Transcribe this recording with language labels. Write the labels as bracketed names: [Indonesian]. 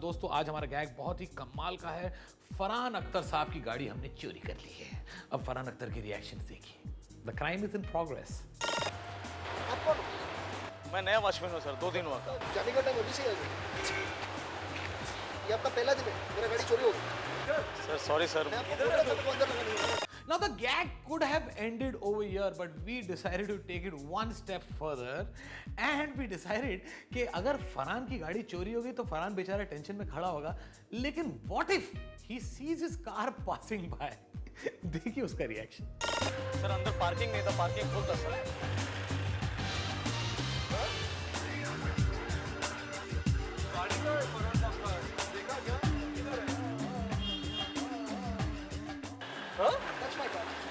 [Hindi] दोस्तों आज हमारा गैग बहुत ही कमाल का है। फरहान अख्तर साहब की गाड़ी हमने चोरी कर ली है। अब फरहान अख्तर के रिएक्शन देखिए। [English] The crime is in progress. [Hindi] मैं नया वॉचमैन हूँ सर, 2 दिन हुआ। जाने का टाइम अभी से है। ये आपका पहला दिन है, मेरा गाड़ी चोरी हो गई। Sir sorry sir. [English] Now the gag could have ended over here, but we decided to take it one step further, and we decided [Hindi] कि अगर फरहान की गाड़ी चोरी होगी तो फरहान बेचारा टेंशन में खड़ा होगा, [English] लेकिन what if he sees his car passing by? [Hindi] देखिए उसका रिएक्शन। सर अंदर पार्किंग नहीं था, पार्किंग फुल था सर। [English] That's my car.